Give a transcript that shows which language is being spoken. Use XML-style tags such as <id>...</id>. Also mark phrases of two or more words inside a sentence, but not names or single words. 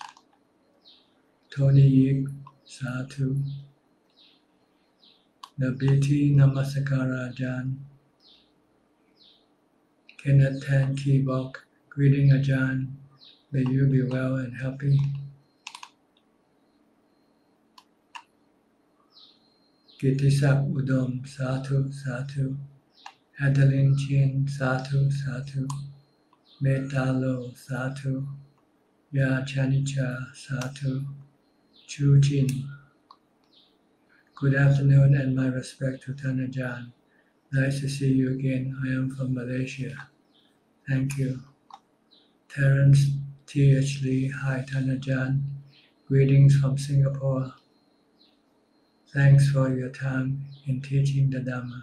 <en>Tony Yip, Sadhu. Nabiti Namaskara Ajahn. Kenneth Tan Kibok, greeting Ajahn. May you be well and happy. Kitisak Udom,</en> <pi>Sadhu, Sadhu.</pi> <en>Adeline Chin,</en> <pi>Sadhu, Sadhu.</pi> <en>Metalo, Sadhu. Ya Chanicha, Sadhu. Chu Chin. Good afternoon and my respect to Tan Ajahn. Nice to see you again. I am from Malaysia. Thank you. Terence T.H. Lee, hi Tan Ajahn. Greetings from Singapore. Thanks for your time in teaching the Dhamma.</en>